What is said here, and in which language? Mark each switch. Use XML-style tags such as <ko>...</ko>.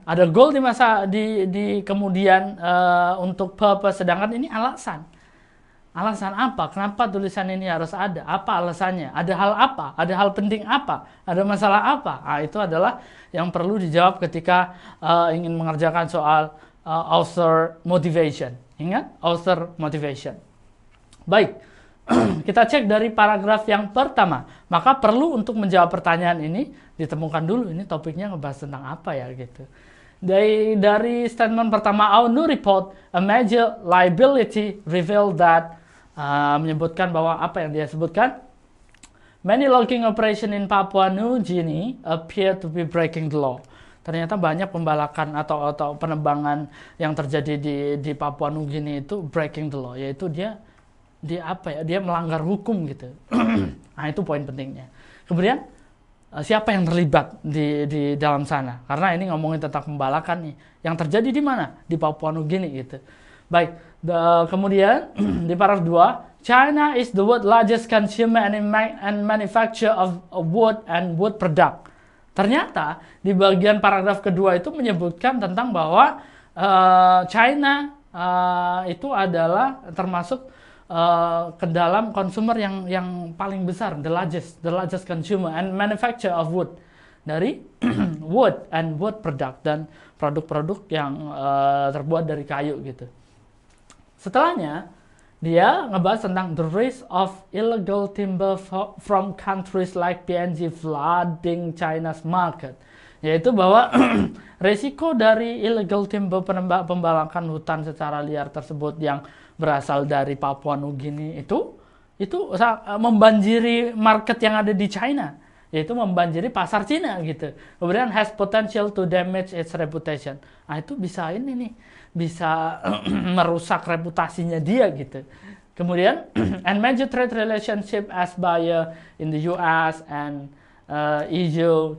<id>Ada goal di kemudian untuk purpose, sedangkan ini alasan apa, kenapa tulisan ini harus ada, apa alasannya, ada hal apa, ada hal penting apa, ada masalah apa. Itu adalah yang perlu dijawab ketika ingin mengerjakan soal author motivation. Ingat, author motivation. Baik, kita cek dari paragraf yang pertama. Maka perlu untuk menjawab pertanyaan ini ditemukan dulu ini topiknya ngebahas tentang apa ya gitu. Dari statement pertama,</id> <en>our new report, a major liability revealed that,</en> <id>menyebutkan bahwa apa yang dia sebutkan,</id> <en>many logging operation in Papua New Guinea appear to be breaking the law.</en> <id>Ternyata banyak pembalakan atau penebangan yang terjadi di Papua New Guinea itu</id> <en>breaking the law,</en> <id>yaitu dia melanggar hukum gitu. Nah, itu poin pentingnya. Kemudian siapa yang terlibat di dalam sana? Karena ini ngomongin tentang pembalakan nih. Yang terjadi di mana? Di Papua New Guinea gitu. Baik, kemudian di paragraf 2,</id> <en>China is the world's largest consumer and manufacturer of wood and wood product.</en> <id>Ternyata di bagian paragraf kedua itu menyebutkan tentang bahwa China itu adalah termasuk ke dalam konsumer yang paling besar,</id> <en>the largest consumer and manufacturer of wood,</en> <id>dari</id> <en>wood and wood product,</en> <id>dan produk-produk yang terbuat dari kayu gitu. Setelahnya dia ngebahas tentang</id> <en>the risk of illegal timber from countries like PNG flooding China's market,</en> <id>yaitu bahwa resiko dari illegal timber, pembalakan hutan secara liar tersebut yang berasal dari Papua New Guinea itu membanjiri market yang ada di China, yaitu membanjiri pasar Cina gitu.</id> <en>Kemudian has potential to damage its reputation.</en> <id>Nah, itu bisa bisa merusak reputasinya dia gitu.</id> <en>Kemudian and major trade relationship as buyer in the US and EU.</en>